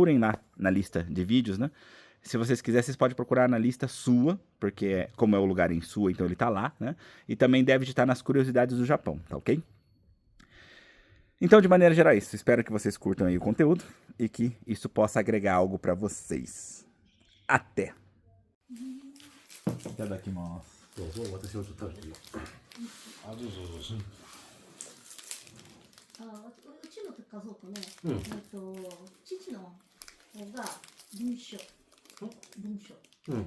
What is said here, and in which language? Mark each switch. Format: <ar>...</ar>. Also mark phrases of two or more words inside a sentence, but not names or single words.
<pt>Procurem lá na lista de vídeos, né? Se vocês quiserem, vocês podem procurar na lista sua, porque como é o lugar em sua, então ele tá lá, né? E também deve estar nas curiosidades do Japão, tá ok? Então, de maneira geral, é isso. Espero que vocês curtam aí o conteúdo e que isso possa agregar algo pra vocês. Até!</pt> <ja>Itadakimasu. どうぞ、私もちょっと食べてみよう。あ、どうぞどうぞ。うちの家族ね、うん父の方が文書、うん。</ja>